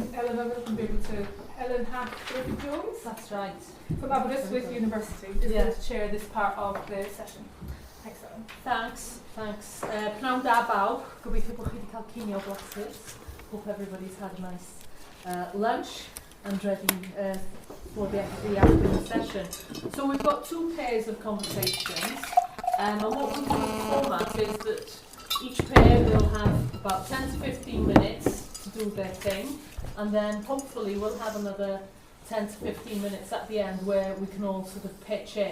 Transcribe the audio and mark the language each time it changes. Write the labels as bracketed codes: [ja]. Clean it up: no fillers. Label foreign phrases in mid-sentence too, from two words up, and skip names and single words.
[en] welcome to Ellen Griffith-Jones. That's right. From Aberystwyth University, is going to chair this part of the session. Thanks, Ellen. Thanks. [cy] Pnawn da bawb. Gobeithio bod chi wedi cael cinio blasus. [en] Hope everybody's had a nice lunch and ready for the afternoon session. So we've got two pairs of conversations, and what we'll do in the format is that each pair will have about 10 to 15 minutes to do their thing, and then hopefully we'll have another 10 to 15 minutes at the end where we can all sort of pitch in.